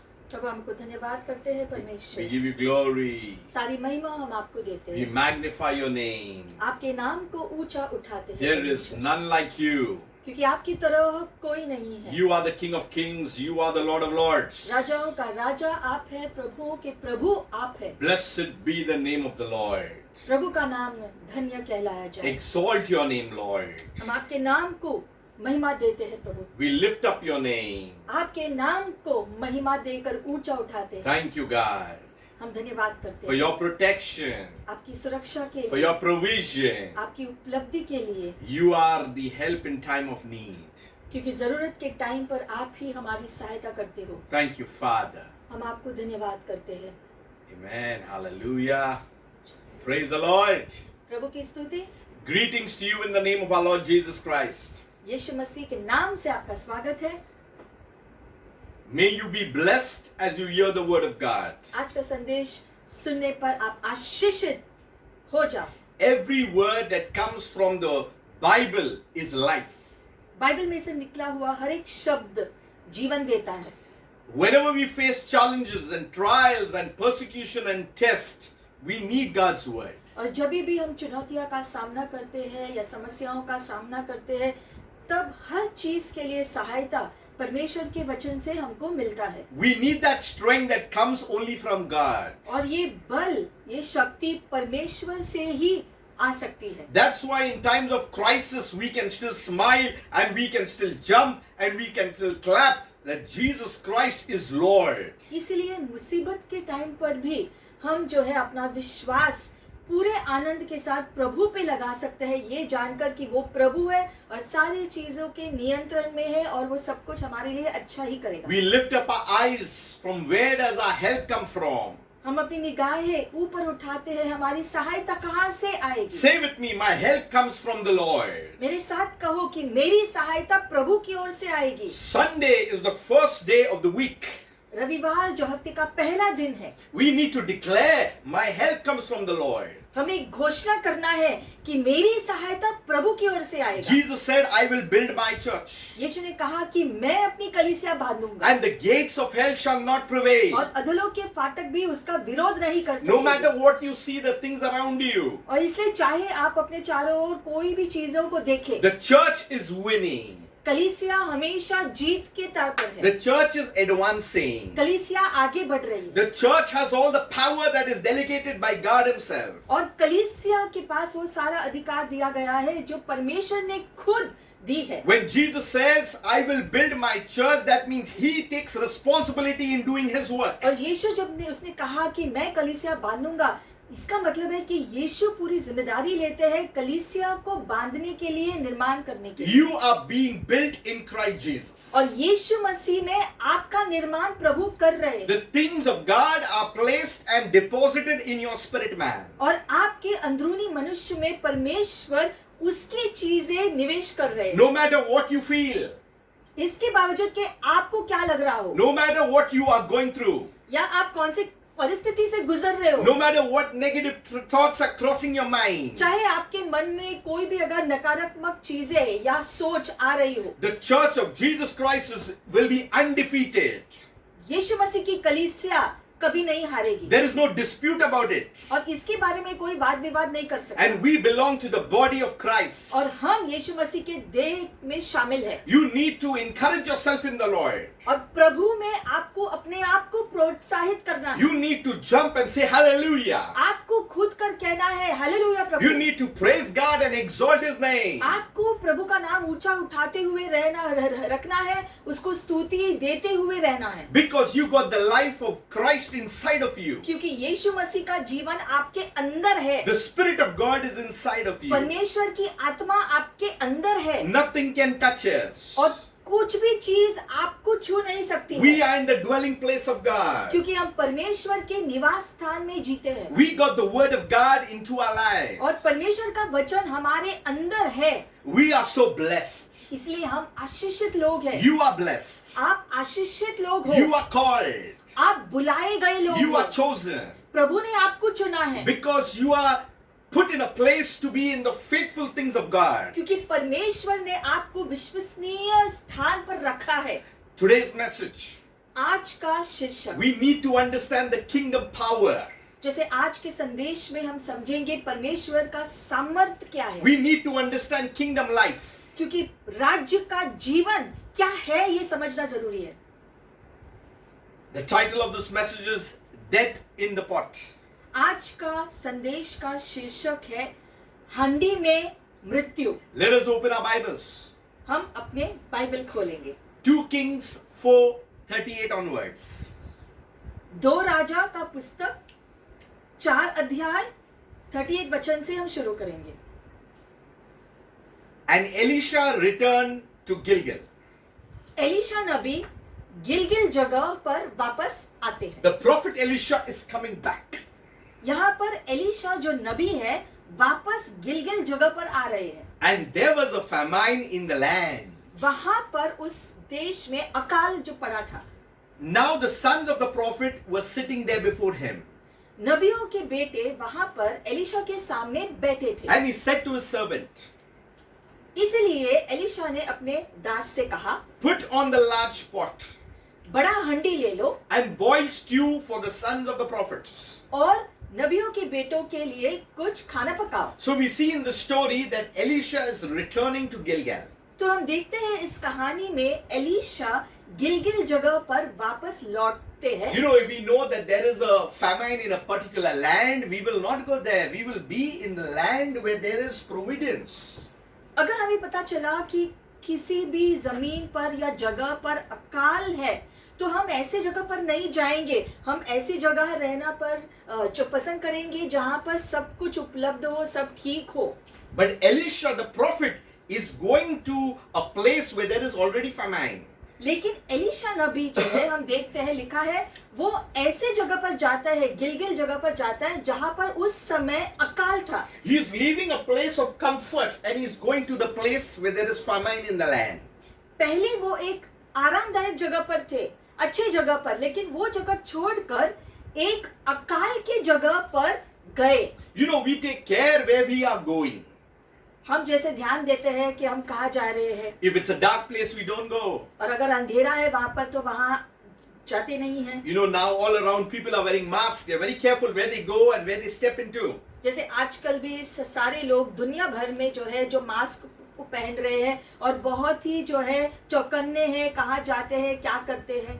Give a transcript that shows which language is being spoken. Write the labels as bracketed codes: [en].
[hi] प्रभु हमको धन्यवाद करते हैं [en] We [hi] परमेश्वर, [en] give you glory. [hi] सारी महिमा हम आपको देते [en] We [hi] हैं, [en] magnify your name. [hi] आपके नाम को ऊंचा उठाते हैं [en] There is [hi] परमेश्वर, [en] none like you. [hi] क्योंकि आपकी तरह कोई नहीं है। [en] You are the King of Kings. You are the Lord of Lords. [hi] राजाओं का राजा आप है, प्रभुओं के प्रभु आप है। [en] Blessed be the name of the Lord. [hi] प्रभु का नाम धन्य कहलाया जाए। [en] Exalt your name, Lord. [hi] हम आपके नाम को महिमा देते हैं प्रभु, [en] We lift up your name. [hi] आपके नाम को महिमा देकर ऊंचा उठाते हैं। [en] Thank you, God, [hi] हम धन्यवाद करते [en] for [hi] हैं [en] your protection, [hi] आपकी सुरक्षा के [en] for [hi] लिए, [en] your provision. [hi] आपकी उपलब्धि के लिए, [en] You are the help in time of need. [hi] क्योंकि जरूरत के टाइम पर आप ही हमारी सहायता करते हो। [en] Thank you, Father. [hi] हम आपको धन्यवाद करते हैं। [en] Amen. Hallelujah. Praise the Lord. [hi] प्रभु की स्तुति। [en] Greetings to you in the name of our Lord Jesus Christ. [hi] यीशु मसीह के नाम से आपका स्वागत है। [en] May you be blessed as you hear the word of God. [hi] आज का संदेश सुनने पर आप आशीषित हो जाओ। [en] Every word that comes from the Bible is life. [hi] Bible में से निकला हुआ हर एक शब्द जीवन देता है। [en] Whenever we face challenges and trials and persecution and tests, we need God's word. [hi] और जब भी हम चुनौतियों का सामना करते हैं या समस्याओं का सामना करते हैं, तब हर चीज के लिए सहायता परमेश्वर के वचन से हमको मिलता है। [en] We need that strength that comes only from God. [hi] और ये बल, ये शक्ति परमेश्वर से ही आ सकती है। [en] That's why in times of crisis we can still smile and we can still jump and we can still clap that Jesus Christ is Lord. [hi] इसलिए मुसीबत के टाइम पर भी हम जो है अपना विश्वास पूरे आनंद के साथ प्रभु पे लगा सकते हैं, ये जानकर कि वो प्रभु है और सारी चीजों के नियंत्रण में है और वो सब कुछ हमारे लिए अच्छा ही करेगा। [en] We lift up our eyes from where does our help come from? [hi] हम अपनी निगाहें ऊपर उठाते हैं, हमारी सहायता कहाँ से आएगी? [en] Say with me, my help comes from the Lord. [hi] मेरे साथ कहो कि मेरी सहायता प्रभु की ओर से आएगी। [en] Sunday is the first day of the week. [hi] रविवार जो हफ्ते का पहला दिन है, [en] We need to declare, my help comes from the Lord. [hi] हमें घोषणा करना है कि मेरी सहायता प्रभु की ओर से आएगा। [en] Jesus said, I will build my church, [hi] यीशु ने कहा कि मैं अपनी कलीसिया बांधूंगा [en] and the gates of hell shall not prevail. [hi] और अधोलोक के फाटक भी उसका विरोध नहीं कर [en] No matter [hi] सकेंगे। [en] what you see, the things around you, [hi] और इसलिए चाहे आप अपने चारों ओर कोई भी चीजों को देखें, [en] the church is winning. [hi] कलीसिया हमेशा जीत के तार पर है। [en] The church is advancing. [hi] कलीसिया आगे बढ़ रही है [en] The church has all the power that is delegated by God Himself. [hi] और कलीसिया के पास वो सारा अधिकार दिया गया है जो परमेश्वर ने खुद दी है। [en] When Jesus says, I will build my church, that means He takes responsibility in doing His work. [hi] और यीशु जब उसने कहा कि मैं कलीसिया बांधूंगा, इसका मतलब है कि यीशु पूरी जिम्मेदारी लेते हैं कलीसिया को बांधने के लिए, निर्माण करने के लिए। [en] You are being built in Christ Jesus. [hi] और यीशु मसीह में आपका निर्माण प्रभु कर रहे हैं [en] The things of God are placed and deposited in your spirit man. [hi] और आपके अंदरूनी मनुष्य में परमेश्वर उसकी चीजें निवेश कर रहे हैं। [en] No matter what you feel, [hi] इसके बावजूद कि आपको क्या लग रहा हो [en] no matter what you are going through, [hi] या आप कौन सी परिस्थिति से गुजर रहे हो, [en] no matter what negative thoughts are crossing your mind, [hi] चाहे आपके मन में कोई भी अगर नकारात्मक चीजें या सोच आ रही हो, [en] the church of Jesus Christ will be undefeated. [hi] यीशु मसीह की कलीसिया कभी नहीं हारेगी [en] There is no dispute about it. [hi] और इसके बारे में कोई वाद विवाद नहीं कर सकता। [en] And we belong to the body of Christ. [hi] और हम यीशु मसीह के देह में शामिल है। [en] You need to encourage yourself in the Lord. [hi] और प्रभु में आपको अपने आप को प्रोत्साहित करना है। [en] You need to jump and say hallelujah. [hi] आपको खुद कर कहना है hallelujah Prabhu. [en] You need to praise God and exalt His name. [hi] आपको प्रभु का नाम ऊंचा उठाते हुए रखना है, उसको स्तुति देते हुए रहना है। [en] Because you got the life of Christ inside of you. [hi] क्योंकि यीशु मसीह का जीवन आपके अंदर है। [en] The Spirit of God is inside of you. [hi] परमेश्वर की आत्मा आपके अंदर है [en] Nothing can touch us. [hi] और कुछ भी चीज आपको छू नहीं सकती [en] We [hi] है, [en] are in the dwelling place of God. [hi] क्योंकि हम परमेश्वर के निवास स्थान में जीते हैं [en] We got the word of God into our lives. [hi] और परमेश्वर का वचन हमारे अंदर है। [en] We are so blessed. [hi] इसलिए हम आशीषित लोग हैं। [en] You are blessed. [hi] आप आशीषित लोग हो, [en] You are called. [hi] आप बुलाए गए लोग [en] You [hi] हो। [en] are chosen. [hi] प्रभु ने आपको चुना है [en] Because you are put in a place to be in the faithful things of God. [hi] क्योंकि परमेश्वर ने आपको विश्वसनीय स्थान पर रखा है। [en] Today's message, [hi] आज का शीर्षक, [en] we need to understand the kingdom power. [hi] जैसे आज के संदेश में हम समझेंगे परमेश्वर का सामर्थ्य क्या है, [en] We need to understand kingdom life. [hi] क्योंकि राज्य का जीवन क्या है ये समझना जरूरी है। [en] The title of this message is Death in the Pot. [hi] आज का संदेश का शीर्षक है हंडी में मृत्यु। [en] Let us open our Bibles. [hi] हम अपने बाइबल खोलेंगे [en] 2 Kings 4:38 onwards. [hi] 2 राजा का पुस्तक 4 अध्याय 38 वचन से हम शुरू करेंगे। [en] And Elisha returned to Gilgal. [hi] Elisha नबी गिलगिल जगह पर वापस आते हैं। [en] The prophet Elisha is coming back. [hi] यहाँ पर एलिशा जो नबी है वापस गिलगिल जगह पर आ रहे हैं। [en] And there was a famine in the land. [hi] वहां पर उस देश में अकाल जो पड़ा था। [en] Now the sons of the prophet were sitting there before him. [hi] नबियों के बेटे वहां पर एलिशा के सामने बैठे थे। [en] And he said to his servant, [hi] इसलिए एलिशा ने अपने दास से कहा, [en] Put on the large pot [hi] बड़ा हंडी ले लो [en] and boil stew for the sons of the prophets. [hi] और नबियों के बेटों के लिए कुछ खाना पकाओ। [en] So we see in the story that Elisha is returning to Gilgal. [hi] तो हम देखते हैं इस कहानी में एलिशा गिलगिल जगह पर वापस लौटते हैं। [en] You know, if we know that there is a famine in a particular land, we will not go there. We will be in the land where there is providence. [hi] अगर हमें पता चला कि किसी भी जमीन पर या जगह पर अकाल है तो हम ऐसे जगह पर नहीं जाएंगे। हम ऐसी जगह रहना पर जो पसंद करेंगे जहां पर सब कुछ उपलब्ध हो, सब ठीक हो। [en] But Elisha the prophet is going to a place where there is already famine. [hi] लेकिन एलिशा नबी जो है हम देखते हैं लिखा है वो ऐसे जगह पर जाता है, गिलगिल जगह पर जाता है जहां पर उस समय अकाल था। [en] He is leaving a place of comfort and he is going to the place where there is famine in the land. [hi] पहले वो एक आरामदायक जगह पर थे, अच्छे जगह पर, लेकिन वो जगह छोड़कर एक अकाल की जगह पर गए। [en] You know, we take care where we are going. [hi] हम जैसे ध्यान देते हैं कि हम कहाँ जा रहे हैं, [en] If it's a dark place, we don't go. [hi] और अगर अंधेरा है वहां पर तो वहां जाते नहीं हैं। [en] You know, now all around people are wearing masks. They're very careful where they go and where they step into. [hi] जैसे आजकल भी सारे लोग दुनिया भर में जो है जो मास्क को पहन रहे हैं और बहुत ही जो है चौकन्ने हैं कहाँ जाते हैं, क्या करते हैं।